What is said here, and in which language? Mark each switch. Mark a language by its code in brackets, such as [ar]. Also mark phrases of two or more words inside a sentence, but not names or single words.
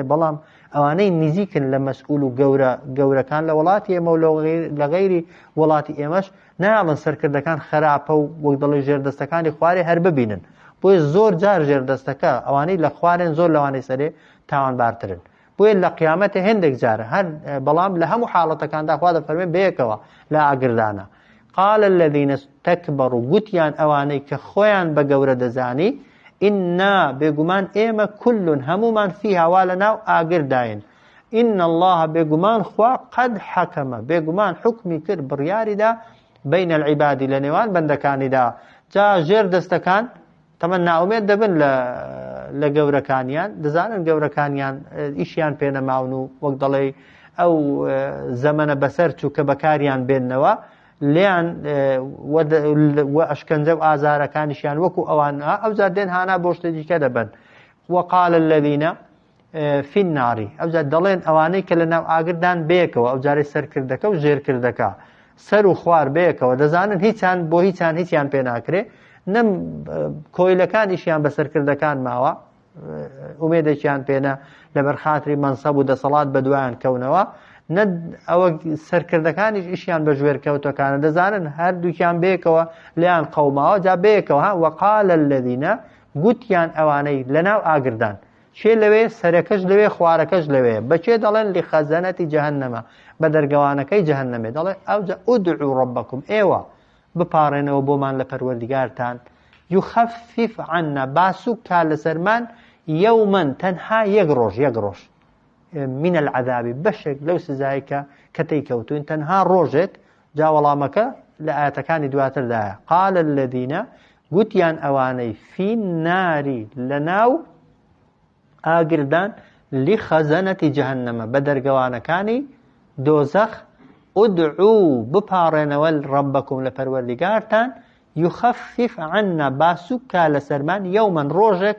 [ckb] بەڵام ئەوانەی نزیکن لە مەسئول و گەورەکان لە وڵاتی ئێمە و لە غەیری وڵاتی ئێمەش نایڵن سەرکردەکان خراپە و وەک دەڵێ ژێردەستەکانی خوارێ هەر ببینن. بۆیە زۆر جار ژێردەستەکە ئەوانەی لە خوارێن زۆر لەوانەی سەرێ تاوانبارترن. بۆیە لە قیامەتە هێندێک جارە هەر بەڵام لە هەموو حاڵەتەکاندا خوا دەفەرمێ بەیەکەوە لە ئاگردانە. [ar] قال الذين استكبروا، [ckb] گوتیان ئەوانەی کە خۆیان بە گەورە دەزانی، ئینا بێگومان ئێمە کلون هەمومان فیها وا لە ناو ئاگرداین. [ar] ئین الله، [ckb] بێگومان خوا [ar] قەد حەکەمە، [ckb] بێگومان حکمی کرد بڕیاریدا [ar] بین العیبادی [ckb] لە نێوان بەندەکانیدا. جا ژێر دەستەکان تەمەن ناومێت دەبن لە گەورەکانیان، دەزانن گەورەکانیان ئیشیان پێ نەماون و وەک دەڵێ ئەو زەمەنە بەسەر چوو کە بەکاریان بێننەوە لیان و ئەشکەنجە و ئازارەکانیشیان وەکو ئەوان ئەوجار دێن هانا بۆ شتێکی کە دەبن. [ar] وقال الذين في النار، [ckb] ئەوجار دەڵێن ئەوانەی کە لە ناو ئاگردان بێکەوە، ئەوجارەی سەرکردەکە و ژێرکردەکە سەر و خوار بێکەوە، دەزانن هیچیان بۆ هیچیان پێ ناکرێ، نەم کۆیلەکانیشیان بە سەرکردەکان ماوە، ئومێدێکیان پێنە لەبەر خاتری مەنسەب و دەسەڵات بە دوایان کەونەوە، نە ئەوە سەرکردەکانیش ئیشیان بە ژوێرکەوتەکانە، دەزانن هەردووکیان بێکەوە لیان قەوماوە. جا بێکەوە [ar] وقال الذين، [ckb] گوتیان ئەوانەی لە ناو ئاگردان، چێ لەوێ سەرەکەش لەوێ خوارەکەش لەوێ، بەچێ دەڵێن [ar] لخەزەنەتی جەهەنەمە، [ckb] بە دەرگەوانەکەی جەهەنەمێ، دەڵێ ئەوجا [ar] ئودعوا ربکم، [ckb] ئێوە بپارێنەوە بۆمان لە پەروەردگارتان، [ar] یخەفف عنا، [ckb] باسوک کا لەسەرمان، یەومەن تەنها یەک ڕۆژ [ar] من العذاب، [ckb] بەشێک لەو سزایی کە تێیکەوتوین، تەنها ڕۆژێک. جا وەڵامەکە لە ئاەتەکانی دواتردایە. [ar] قال الذين، [ckb] گوتیان ئەوانەی [ar] فی الناری [ckb] لە ناو ئاگردان، [ar] لخەزەنەتی جەهەنەمە، [ckb] بە دەرگەوانەکانی دۆزەخ، ئودعوا بپارێنەوە ربکم لە پەروەردگارتان، [ar] یخەفف عنا، [ckb] باسوک کا لەسەرمان، یەومەن ڕۆژێک.